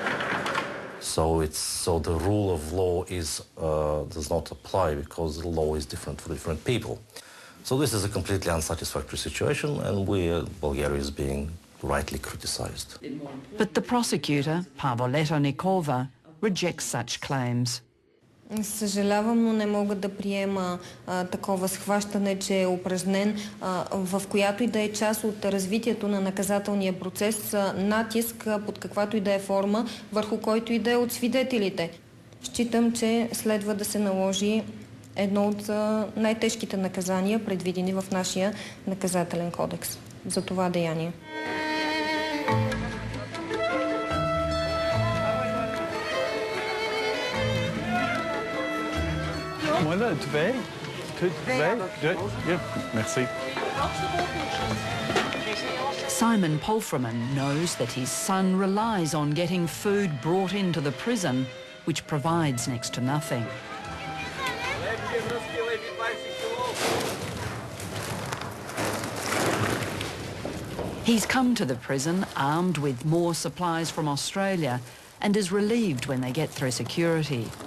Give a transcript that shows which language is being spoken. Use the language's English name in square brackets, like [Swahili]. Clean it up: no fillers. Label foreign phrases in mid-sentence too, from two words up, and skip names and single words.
[English] So the rule of law does not apply, because the law is different for different people. So this is a completely unsatisfactory situation, and Bulgaria is being rightly criticized. But the prosecutor, Pavoleta Nikova, rejects such claims. [Bulgarian] Съжалявам, но не мога да приема такова схващане, че е упражнен в която и да е част от развитието на наказателния процес натиск под каквато и да е форма върху който и да е от свидетелите. Считам, че следва да се наложи едно от най-тежките наказания, предвидени в нашия наказателен кодекс за това деяние. [French] Voilà, tu vas? Merci. [English] Simon Palfreeman knows that his son relies on getting food brought into the prison, which provides next to nothing. He's come to the prison armed with more supplies from Australia and is relieved when they get through security.